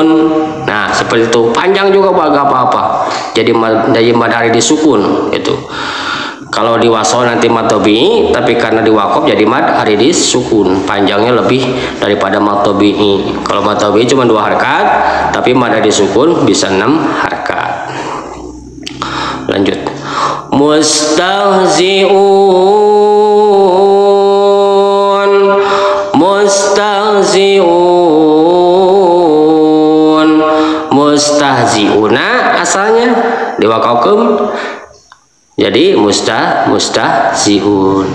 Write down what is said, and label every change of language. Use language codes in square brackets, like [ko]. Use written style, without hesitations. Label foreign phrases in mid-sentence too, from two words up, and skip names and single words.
[id] Nah, seperti itu. Panjang juga gak apa-apa. Jadi [ar] mad ari disukun [id] itu. Kalau di wasol nanti [ar] mad tabi'i, [id] tapi karena di waqaf jadi [ar] mad ari disukun. [id] Panjangnya lebih daripada [ar] mad tabi'i. [id] Kalau [ar] mad tabi'i [id] cuma 2 harkat, tapi [ar] mad ari disukun [id] bisa 6 harkat. Lanjut. Mustahzi'un, mustahzi'un, mustahzi'una, asalnya diwakafkeun jadi mustahzi'un.